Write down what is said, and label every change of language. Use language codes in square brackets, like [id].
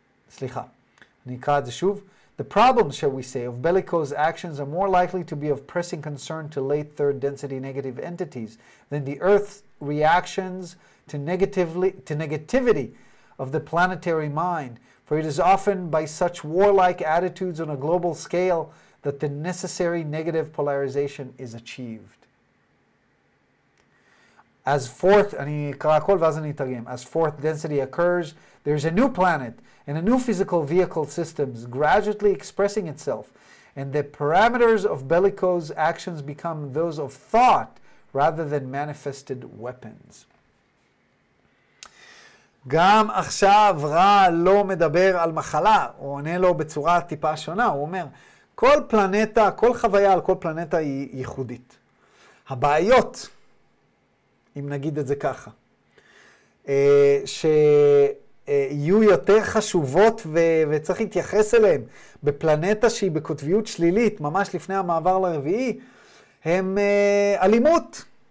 [he] סליחה, אני אקרא את זה שוב. [en] The problems, shall we say, of bellicose actions are more likely to be of pressing concern to late third density negative entities than the Earth's reactions to negativity of the planetary mind, for it is often by such warlike attitudes on a global scale that the necessary negative polarization is achieved. As fourth, [he] אני אקרא הכל ואז אני אתרגם. [en] As fourth density occurs, there's a new planet and a new physical vehicle systems gradually expressing itself, and the parameters of bellicose actions become those of thought rather than manifested weapons. [he] גם עכשיו רע לא מדבר על מחלה, הוא עונה לו בצורה טיפה שונה, הוא אומר, כל פלנטה, כל חוויה על כל פלנטה היא ייחודית. הבעיות, אם נגיד את זה ככה, שיהיו יותר חשובות וצריך להתייחס אליהן בפלנטה שהיא בקוטביות שלילית, ממש לפני המעבר לרביעי, הם אלימות.